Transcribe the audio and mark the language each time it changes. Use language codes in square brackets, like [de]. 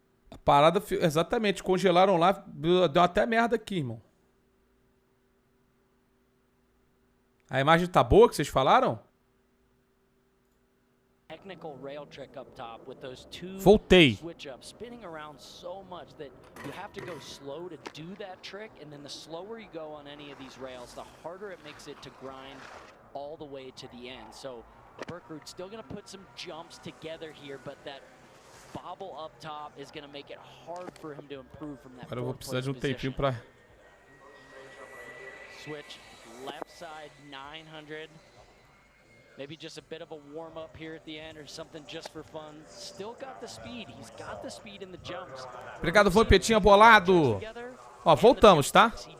[pt] A parada, exatamente, congelaram lá, deu até merda aqui, irmão. A imagem tá boa que vocês falaram? [en] Technical rail trick up top with those two switch ups spinning around so much that you have to go slow to do that trick, and then the slower you go on any of these rails, the harder it makes it to grind all the way to the end. So Berkrud's still going to put some jumps together here, but that bobble up top is going to make it hard for him to improve from that. [pt] Agora eu vou precisar de tempinho para [en] switch left side 900. Maybe just a bit of a warm up here at the end or something just for fun. Still got the speed. He's got the speed in the jumps. [pt] Obrigado, Vampetinha bolado. Ó, voltamos, tá?